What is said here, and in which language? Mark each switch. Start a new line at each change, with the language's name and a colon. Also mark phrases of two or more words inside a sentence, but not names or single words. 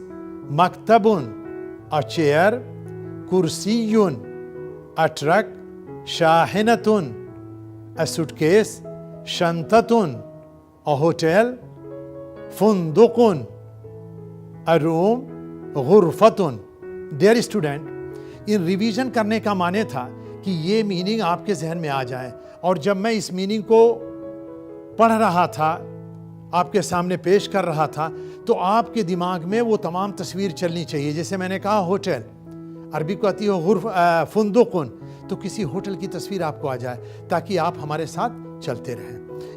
English: Maktabun, a chair. Kursiyun, a truck. Shahinatun, a suitcase. Shantatun, a hotel. Fundukun, a room. Ghurfatun.
Hindi: Dear student, इन रिवीजन करने का माने था कि ये मीनिंग आपके जहन में आ जाए, और जब मैं इस मीनिंग को पढ़ रहा था, आपके सामने पेश कर रहा था, तो आपके दिमाग में वो तमाम तस्वीर चलनी चाहिए. जैसे मैंने कहा होटल, अरबी को आती है फुंदुकुन, तो किसी होटल की तस्वीर आपको आ जाए ताकि आप हमारे साथ चलते रहें.